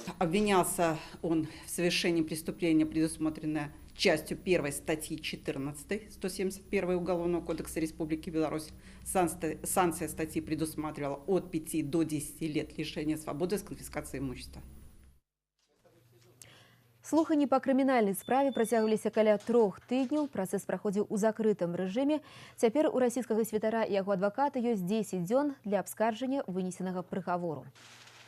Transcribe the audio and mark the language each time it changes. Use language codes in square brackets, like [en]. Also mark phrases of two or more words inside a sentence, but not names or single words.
[ru] Обвинялся он в совершении преступления, предусмотренное частью 1 статьи 14 171 Уголовного кодекса Республики Беларусь. Санкция статьи предусматривала от 5 до 10 лет лишения свободы с конфискацией имущества. [be] Слуханні па крымінальнай справе працягваліся каля 3 тыдняў. Працэс праходзіў у закрытым рэжыме. Цяпер у расійскага святара і яго адваката ёсць 10 дзён для абскарджання вынесенага прыгавору.